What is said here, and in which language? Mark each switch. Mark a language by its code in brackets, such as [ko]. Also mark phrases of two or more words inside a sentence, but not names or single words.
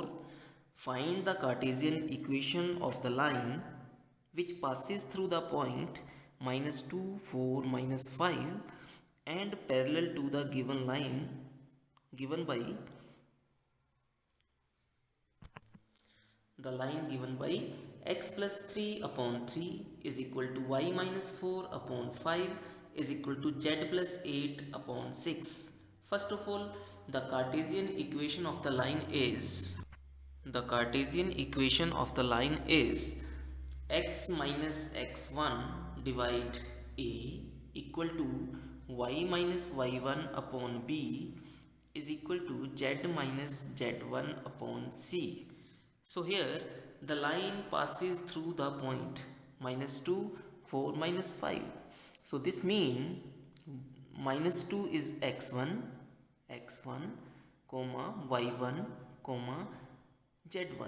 [en] Find the Cartesian equation of the line which passes through the point minus 2, 4, minus 5 and parallel to the given line given by x plus 3 upon 3 is equal to y minus 4 upon 5 is equal to z plus 8 upon 6. First of all, the Cartesian equation of the line is x minus x1 divide a equal to y minus y1 upon b is equal to z minus z1 upon c. So here the line passes through the point minus 2, 4, minus 5. So this means minus 2 is x1, comma y1, comma z1.